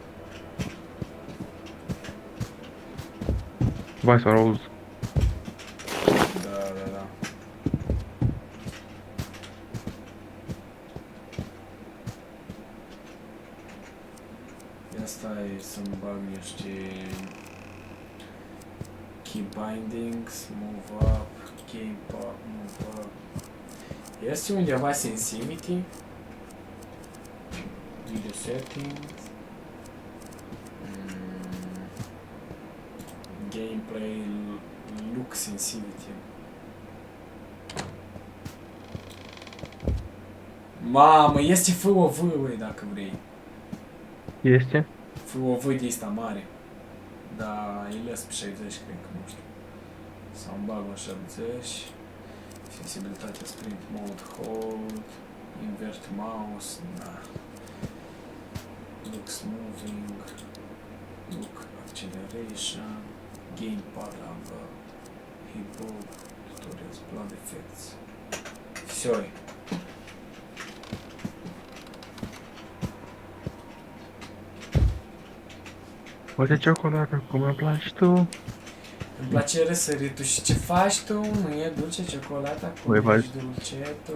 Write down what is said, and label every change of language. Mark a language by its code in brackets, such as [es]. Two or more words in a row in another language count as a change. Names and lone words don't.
[ro] Vai, sau roz. Da. Ia stai să-mi bag niște [en] key bindings, move up, game pop, move up. [ro] Este undeva sensitivity? [en] Video settings. Gameplay, look sensitivity. [ro] Mamă, este FOV, ui, dacă vrei. Este? FOV de asta mare. Da, îi las pe 60, cred că, nu știu. Sau îmi bag la 70. Sensibilitatea [en] sprint mode, hold. Invert mouse, na. Look smoothing. Look acceleration. Gamepad angle. Hitbox. Tutorials, blood effects. [ru] Всё. [ro] Uite ciocolată, cum îmi place tu. Îmi place răsăritul și ce faci tu? Nu e dulce ciocolata? Cum Ui, vai. ești dulce tu?